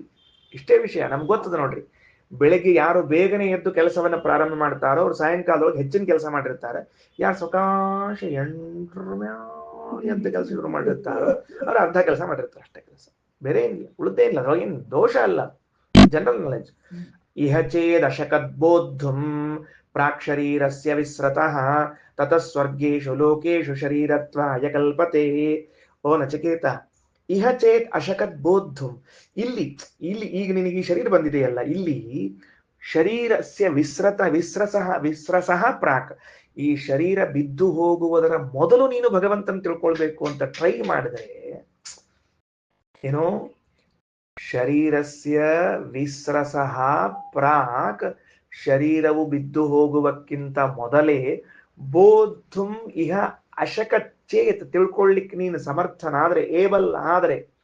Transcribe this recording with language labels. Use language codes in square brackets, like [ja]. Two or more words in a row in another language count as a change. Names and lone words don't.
[kn] ಇಷ್ಟೇ ವಿಷಯ ನಮ್ಗೆ ಗೊತ್ತದ ನೋಡ್ರಿ. ಬೆಳಗ್ಗೆ ಯಾರು ಬೇಗನೆ ಎದ್ದು ಕೆಲಸವನ್ನ ಪ್ರಾರಂಭ ಮಾಡ್ತಾರೋ ಅವ್ರು ಸಾಯಂಕಾಲದೊಳಗೆ ಹೆಚ್ಚಿನ ಕೆಲಸ ಮಾಡಿರ್ತಾರೆ. ಯಾರು ಸಕಾಶ 8 ಎದ್ದ ಕೆಲಸ ಶುರು ಮಾಡಿರ್ತಾರೋ ಅವ್ರು ಅರ್ಧ ಕೆಲಸ ಮಾಡಿರ್ತಾರೆ, ಅಷ್ಟೇ ಕೆಲಸ, ಬೇರೆ ಏನಿಲ್ಲ, ಉಳಿದೇ ಇಲ್ಲ. ಅದ್ರೊಳಗೇನು ದೋಷ ಅಲ್ಲ, [en] general knowledge. [sa] ಇಹ ಚೇದ್ ಅಶಕದ್ಬೋದ್ಧುಂ ಪ್ರಾಕ್ ಶರೀರಸ್ಯ ವಿಸ್ರತಃ ತತಃ ಸ್ವರ್ಗೇಶು ಲೋಕೇಶು ಶರೀರತ್ವಾಯ ಕಲ್ಪತೆ. ಓ ನಚಿಕೇತ, ಇಹ ಚೇತ್ ಅಶಕತ್ ಬೋದ್ಧುಂ, [kn] ಇಲ್ಲಿ ಈಗ ನಿನಗೆ ಈ ಶರೀರ ಬಂದಿದೆಯಲ್ಲ, ಇಲ್ಲಿ [sa] ಶರೀರಸ್ಯ ವಿಸ್ರಸಃ ಪ್ರಾಕ್, [kn] ಈ ಶರೀರ ಬಿದ್ದು ಹೋಗುವುದರ ಮೊದಲು ನೀನು ಭಗವಂತನ ತಿಳ್ಕೊಳ್ಬೇಕು ಅಂತ ಟ್ರೈ ಮಾಡಿದ್ರೆ ಏನೋ [sa] ಶರೀರಸ್ಯ ವಿಸ್ರಸಃ ಪ್ರಾಕ್, [kn] ಶರೀರವು ಬಿದ್ದು ಹೋಗುವಕ್ಕಿಂತ ಮೊದಲೇ [sa] ಬೋಧುಂ ಇಹ ಅಶಕಚೇತ್, [kn] ತಿಳ್ಕೊಳ್ಳಿಕ್ಕೆ ನೀನು ಸಮರ್ಥನಾದ್ರೆ, ಏಬಲ್ ಆದ್ರೆ,